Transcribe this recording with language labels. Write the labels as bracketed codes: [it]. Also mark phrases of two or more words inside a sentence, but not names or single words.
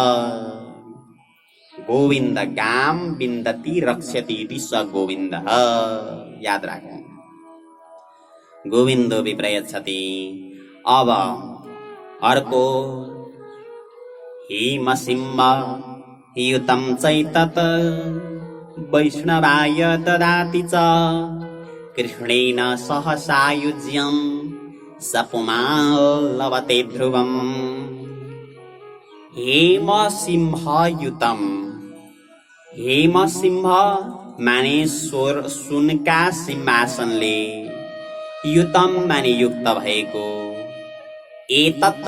[sa] गोविन्द गाम विन्दति रक्षति इति स गोविन्दः, [ne] याद राखौं, [sa] गोविन्दोऽपि प्रयच्छति। [ne] अब अर्को [sa] हेमसिंह युतं चैतत् वैष्णवाय ददाति च कृष्णेन सह सायुज्यं सपुमान् लभते ध्रुवम्। [ne] हेमसिंहयुतं, हेमसिंह माने सुनका सिंहासनले, युतम माने युक्त भएको, एतत्